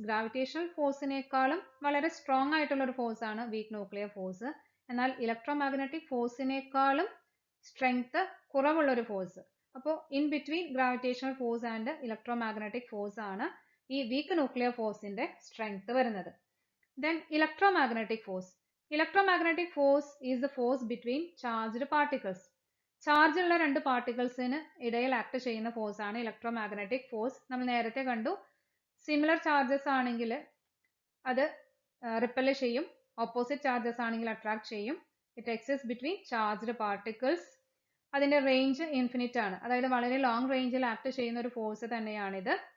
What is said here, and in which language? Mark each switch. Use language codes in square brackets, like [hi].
[ml] Gravitational ഫോഴ്സിനേക്കാളും വളരെ strong ആയിട്ടുള്ള ഒരു ഫോഴ്സ് ആണ് വീക്ക് ന്യൂക്ലിയർ ഫോഴ്സ്. എന്നാൽ ഇലക്ട്രോ മാഗ്നറ്റിക് ഫോഴ്സിനേക്കാളും സ്ട്രെങ്ത് കുറവുള്ള ഒരു ഫോഴ്സ്. അപ്പോൾ in between gravitational force and electro magnetic force ആണ് ഈ വീക്ക് ന്യൂക്ലിയർ ഫോഴ്സിന്റെ സ്ട്രെങ്ത് വരുന്നത്. [en] Then electromagnetic force. Electromagnetic force is the force between charged particles. [ml] Charge ഉള്ള രണ്ട് പാർട്ടിക്കിൾസിന് ഇടയിൽ ആക്ട് ചെയ്യുന്ന ഫോഴ്സ് ആണ് ഇലക്ട്രോമാഗ്നറ്റിക് ഫോഴ്സ്. നമ്മൾ നേരത്തെ കണ്ടു, സിമിലർ ചാർജസ് ആണെങ്കിൽ അത് റിപ്പൽ ചെയ്യും, ഓപ്പോസിറ്റ് ചാർജസ് ആണെങ്കിൽ അട്രാക്ട് ചെയ്യും. [en] It exist between charged particles. [ml] അതിന്റെ റേഞ്ച് ഇൻഫിനിറ്റ് ആണ്, അതായത് വളരെ ലോങ് റേഞ്ചിൽ ആക്ട് ചെയ്യുന്ന ഒരു ഫോഴ്സ് തന്നെയാണിത്.